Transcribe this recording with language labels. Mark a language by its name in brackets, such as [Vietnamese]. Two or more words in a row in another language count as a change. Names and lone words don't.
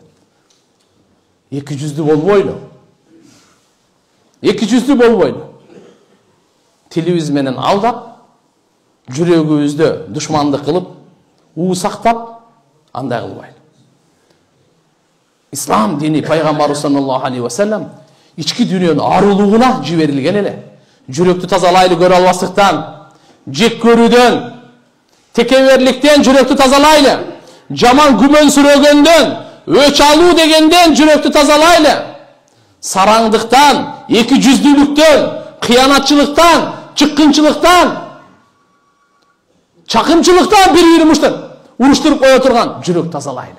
[Kyrgyz] Эки жүздүү болбойлу. Эки жүздүү болбойлу. Тилибиз менен алдап, жүрөгүбүздө душмандык кылып, сактап, андай кылбайлы. Ислам дини пайгамбарыбыз [Arabic] صلى الله عليه وسلم [Kyrgyz] ички дүйнөнүн арулугуна жиберилген эле. Жүрөктү тазалайлы көрө албастыктан, жек көрүүдөн, текеберликтен жүрөктү тазалайлы. Жаман күмөнсүрөгөндөн, өч алуу дегенден жүрөктү тазалайлы. Сараңдыктан, эки жүздүүлүктөн, кыянатчылыктан, чыккынчылыктан, чакынчылыктан бири-бирин уруштуруп кое турган жүрөк тазалайлы.